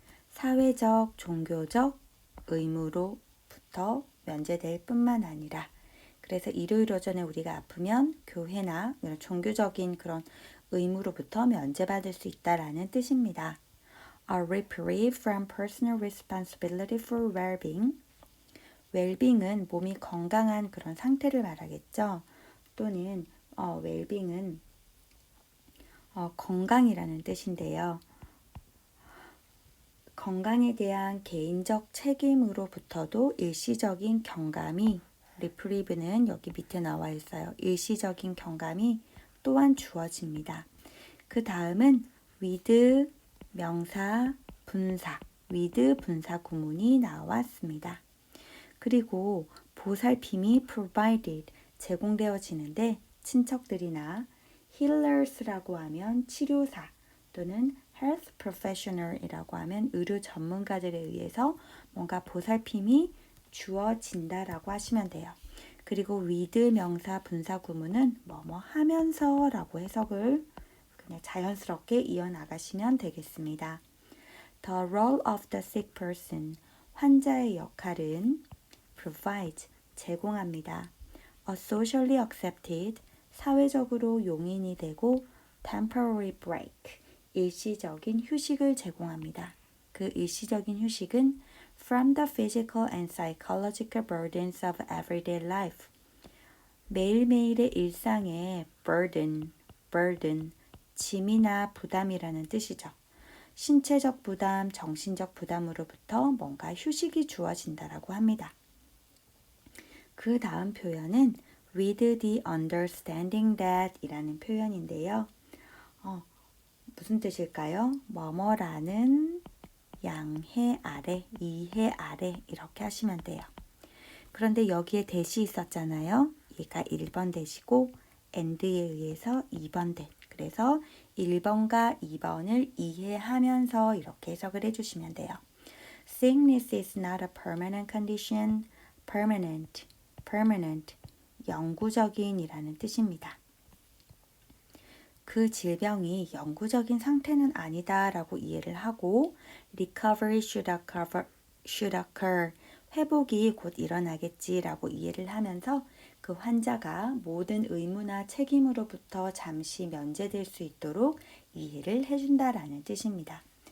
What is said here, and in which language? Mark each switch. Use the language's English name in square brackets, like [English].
[Korean] 사회적, 종교적 의무로부터 면제될 뿐만 아니라 그래서 이러이러전에 우리가 아프면 교회나 이런 종교적인 그런 의무로부터 면제받을 수 있다라는 뜻입니다. [English] A reprieve from personal responsibility for well-being. [Korean] well-being은 몸이 건강한 그런 상태를 말하겠죠. 또는 well-being은 건강이라는 뜻인데요. 건강에 대한 개인적 책임으로부터도 일시적인 경감이 reprieve는 여기 밑에 나와 있어요. 일시적인 경감이 또한 주어집니다. 그 다음은 with 명사, 분사, with 분사 구문이 나왔습니다. 그리고 보살핌이 provided 제공되어지는데 친척들이나 healers라고 하면 치료사 또는 health professional이라고 하면 의료 전문가들에 의해서 뭔가 보살핌이 주어진다라고 하시면 돼요. 그리고 with 명사 분사 구문은 뭐뭐 하면서라고 해석을 그냥 자연스럽게 이어나가시면 되겠습니다. [English] The role of the sick person, [Korean] 환자의 역할은 [English] provide, [Korean] 제공합니다. [English] A socially accepted, [Korean] 사회적으로 용인이 되고 [English] temporary break, [Korean] 일시적인 휴식을 제공합니다. 그 일시적인 휴식은 [English] from the physical and psychological burdens of everyday life, [Korean] 매일매일의 일상의 [English] burden, [Korean] 짐이나 부담이라는 뜻이죠. 신체적 부담, 정신적 부담으로부터 뭔가 휴식이 주어진다라고 합니다. 그 다음 표현은 [English] with the understanding that [Korean] 이라는 표현인데요. 무슨 뜻일까요? 뭐뭐라는 양해 아래, 이해 아래 이렇게 하시면 돼요. 그런데 여기에 대시 있었잖아요. 얘가 1번 대시고 and에 의해서 2번 대. 그래서 1번과 2번을 이해하면서 이렇게 해석을 해주시면 돼요. [English] Sickness is not a permanent condition. [Korean] permanent, 영구적인이라는 뜻입니다. 그 질병이 영구적인 상태는 아니다라고 이해를 하고 [English] recovery should occur, [Korean] 회복이 곧 일어나겠지라고 이해를 하면서 그 환자가 모든 의무나 책임으로부터 잠시 면제될 수 있도록 이해를 해준다라는 뜻입니다.